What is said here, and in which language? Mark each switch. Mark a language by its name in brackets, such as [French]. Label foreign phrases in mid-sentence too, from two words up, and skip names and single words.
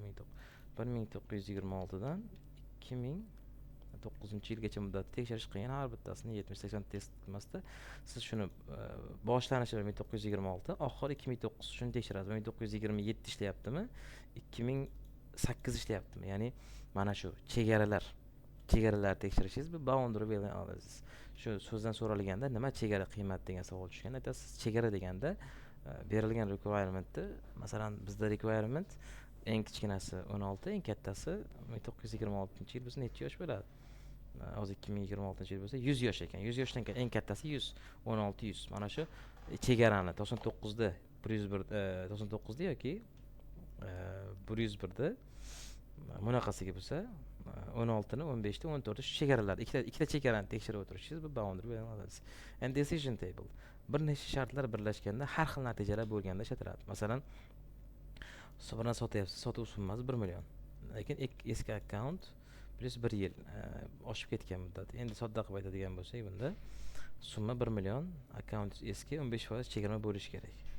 [Uzbek] 1926 dan 2009-yilgacha muddatda tekshirish qiyin. Har bittasini 70-80 test qilmasda siz shuni boshlanishi 1926, oxiri 2009, shuni tekshirasiz. 1927 ishlayaptimi? 2008 ishlayaptimi? Ya'ni mana shu chegaralar tekshirishingiz, bu [English] boundary value analysis. [Uzbek] Shu so'zdan so'ralganda nima chegara qiymat degan savol tushgan. Aytasiz, chegara deganda berilgan requirementni, masalan, bizda requirement eng kichkinasi 16, eng kattasi 1926-yil bo'lsa necha yosh bo'ladi? Hozir 2026-yil bo'lsa 100 yosh ekan. 100 yoshdan eng kattasi 100, 16 100. Mana shu chegarani 99da 99da yoki 101da bunaqasiga bo'lsa 16ni, 15ni, 14ni shu chegaralar, ikkita chegarani tekshirib o'tirishingiz bu [English] boundary value analysis. And decision table. [Uzbek] Bir nechta shartlar birlashganda har xil natijalar bo'lganda ishlatiladi. Masalan, birini sotyapsiz, sotuv summasi 1 million. Lekin eski akkaunt plus 1 yil oshib ketgan muddat. Endi sodda qilib aytadigan bo'lsak, bunda summa 1 million, akkaunt eski, 15% chegirma bo'lishi kerak.